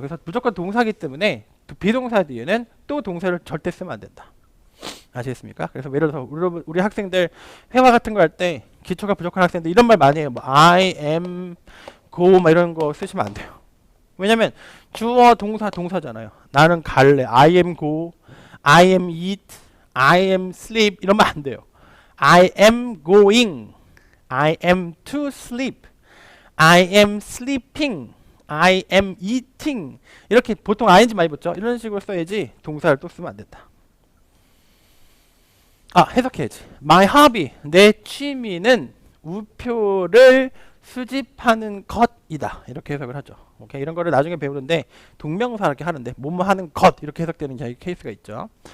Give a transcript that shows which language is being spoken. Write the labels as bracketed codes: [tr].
[ko] 그래서 무조건 동사기 때문에 비동사 뒤에는 또 동사를 절대 쓰면 안 된다. 아시겠습니까? 그래서 예를 들어서 우리 학생들 회화 같은 거 할 때 기초가 부족한 학생들 이런 말 많이 해요. 뭐 [en] I am go [ko] 막 이런 거 쓰시면 안 돼요. 왜냐면 주어 동사잖아요. 나는 갈래. [en] I am go, I am eat, I am sleep [ko] 이러면 안 돼요. [en] I am going, I am to sleep, I am sleeping, I am eating [ko] 이렇게 보통 ing 많이 붙죠. 이런 식으로 써야지 동사를 또 쓰면 안 된다. 해석해야지. My hobby, 내 취미는 우표를 수집하는 것이다. 이렇게 해석을 하죠. 오케이? 이런 거를 나중에 배우는데 동명사 이렇게 하는데 뭐뭐 하는 것 이렇게 해석되는 케이스가 있죠.